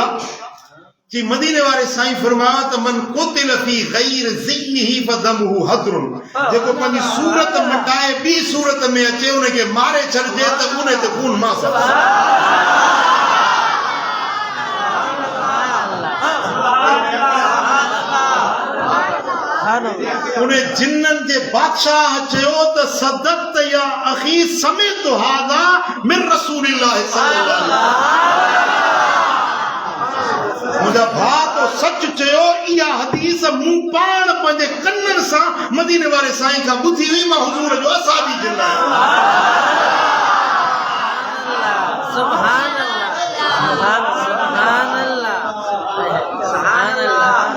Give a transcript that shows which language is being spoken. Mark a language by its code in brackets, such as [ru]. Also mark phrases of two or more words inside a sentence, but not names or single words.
[sd] चई मदीने वारे साईं फरमाया त [ar] من قتل في غير زيه فدمه هدر, [sd] जेको पंहिंजी सूरत मटाए ॿी सूरत में अचे उनखे मारे छॾिजे त उन ते खून माफ़। उन जिन्ननि जे बादशाह चयो त [ar] صدقت يا أخي سمعت هذا من رسول الله صلى الله عليه وسلم, [sd] मुंहिंजा भाउ तो सच चयो, इहा हदीस मूं पाण पंहिंजे कननि सां मदीने वारे साईं खां ॿुधी हुई, मां हुज़ूर जो असाबी जिन आहियां। [ar] سبحان الله، سبحان الله، سبحان الله.